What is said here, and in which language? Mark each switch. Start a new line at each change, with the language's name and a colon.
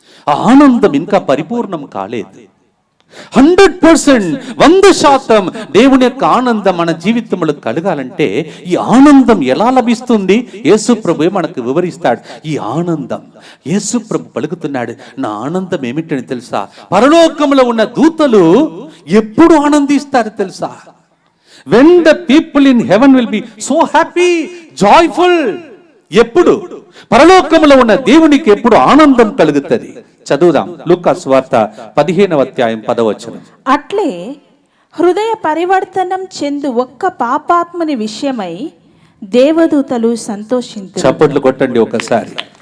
Telugu: ఆ ఆనందం ఇంకా పరిపూర్ణం కాలేదు. 100%, 100% దేవుని యొక్క ఆనందం మన జీవితంలో కలగాలంటే ఈ ఆనందం ఎలా లభిస్తుంది? యేసు ప్రభువే మనకు వివరిస్తాడు. ఈ ఆనందం యేసు ప్రభు పలుకుతున్నాడు. నా ఆనందం ఏమిటని తెలుసా? పరలోకంలో ఉన్న దూతలు ఎప్పుడు ఆనందిస్తారు తెలుసా?
English: When the people in heaven will be so happy, joyful.
Telugu: ఎప్పుడు? పరలోకములో ఉన్న దేవునికి ఎప్పుడు ఆనందం కలుగుతుంది? చదువుదాం, లూకా సువార్త 15వ అధ్యాయం 10వ వచనం. అట్లే హృదయ పరివర్తనం చెందు ఒక్క పాపాత్ముని విషయమై దేవదూతలు సంతోషించును. చప్పట్లు కొట్టండి ఒకసారి.